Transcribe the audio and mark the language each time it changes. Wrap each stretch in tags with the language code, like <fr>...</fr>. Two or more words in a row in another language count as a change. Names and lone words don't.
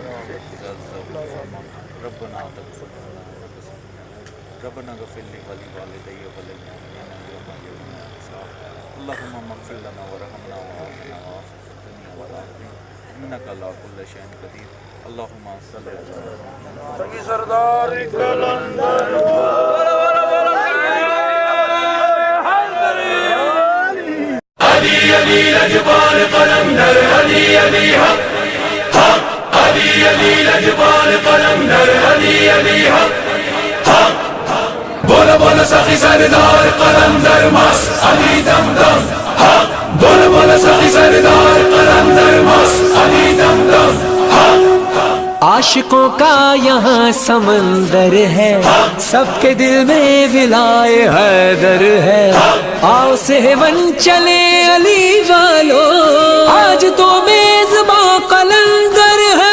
<ar>ربنا ربنا اغفر لي ولوالدي وللمؤمنين يوم يقوم الحساب اللهم اغفر لنا وارحمنا وعافنا وعافنا في الدنيا والآخرة إنك على كل شيء قدير اللهم صل على سخي سردار قلندر</ar> <pa>علی علی لجپال قلندر علی علی حق حق علی علی لجپال قلندر علی علی حق حق بولو بولو سخی سردار قلندر مست علی دم دم حق بولو بولو سخی سردار قلندر مست علی دم دم حق</pa> <ur>عاشقوں کا یہاں سمندر ہے، سب کے دل میں ولائے حیدر ہے. آؤ سیہون چلیں علی والو، آج تو میزباں قلندر ہے.</ur>